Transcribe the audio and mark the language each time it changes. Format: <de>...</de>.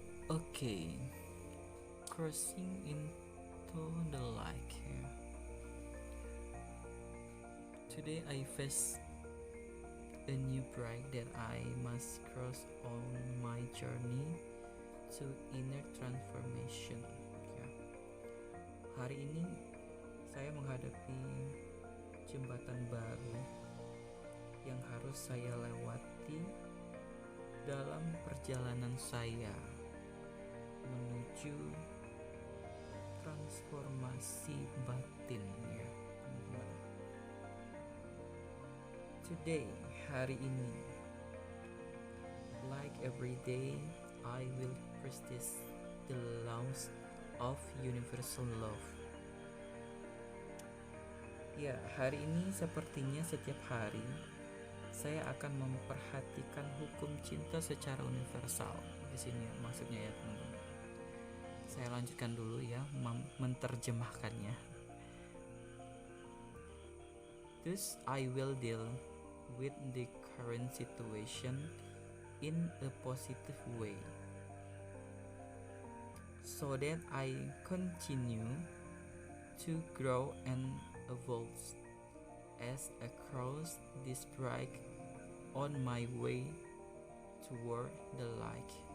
<en>Oke. Crossing into the light. Ya. Today I face a new break that I must cross on my journey to inner transformation.</en> <id>Ya. Hari ini saya menghadapi jembatan baru yang harus saya lewati dalam perjalanan saya menuju transformasi batin ya teman-teman.</id> <en>Today,</en> <id>hari ini,</id> <en>like every day, I will practice the laws of universal love.</en> <id>Ya, hari ini sepertinya setiap hari saya akan memperhatikan hukum cinta secara universal. Di sini maksudnya ya teman-teman. Saya lanjutkan dulu ya menterjemahkannya.</id> <en>Thus I will deal with the current situation in a positive way, so that I continue to grow and evolve as I cross this break on my way toward the light.</en>